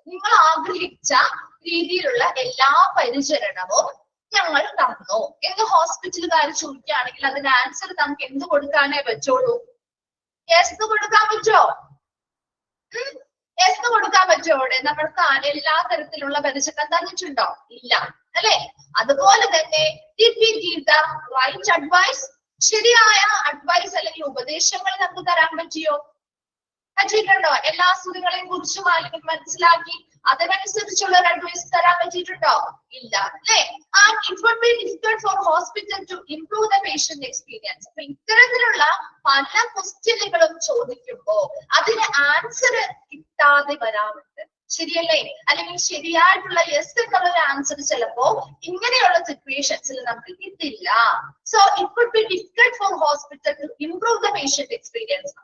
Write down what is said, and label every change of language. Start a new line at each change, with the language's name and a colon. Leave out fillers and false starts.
Malayalam: നിങ്ങൾ ആഗ്രഹിച്ച രീതിയിലുള്ള എല്ലാ പരിചരണവും ഞങ്ങൾ തന്നു എന്ന് ഹോസ്പിറ്റലുകാർ ചോദിക്കുകയാണെങ്കിൽ അതിന് ആൻസർ നമുക്ക് എന്ത് കൊടുക്കാനേ പറ്റുള്ളൂ? യെസ് കൊടുക്കാൻ പറ്റുമോ? യെസ് കൊടുക്കാൻ പറ്റുമോ? അവിടെ നമ്മൾക്ക് എല്ലാ തരത്തിലുള്ള പരിചരണം തന്നിട്ടുണ്ടോ? ഇല്ല അല്ലെ. അതുപോലെ തന്നെ
English: did we give the right advice?
Malayalam: ശരിയായ അഡ്വൈസ് അല്ലെങ്കിൽ ഉപദേശങ്ങൾ നമുക്ക് തരാൻ പറ്റിയോ? പറ്റിയിട്ടുണ്ടോ? എല്ലാ അസുഖങ്ങളെയും കുറിച്ച് മനസ്സിലാക്കി അതിനനുസരിച്ചുള്ള ഒരു അഡ്വൈസ് തരാൻ പറ്റിയിട്ടുണ്ടോ? ഇല്ല അല്ലെ.
English: And it would be difficult for hospital to improve the patient experience.
Malayalam: അപ്പൊ ഇത്തരത്തിലുള്ള പല ക്വസ്റ്റ്യനുകളും ചോദിക്കുമ്പോ അതിന് ആൻസർ കിട്ടാതെ വരാറുണ്ട്. ശരിയല്ലേ? അല്ലെങ്കിൽ ശരിയായിട്ടുള്ള യെസ് എന്നുള്ള ഒരു ആൻസർ ചിലപ്പോ ഇങ്ങനെയുള്ള സിറ്റുവേഷൻസിൽ നമുക്ക് കിട്ടില്ല.
English: So it could be difficult for hospital to improve the patient experience.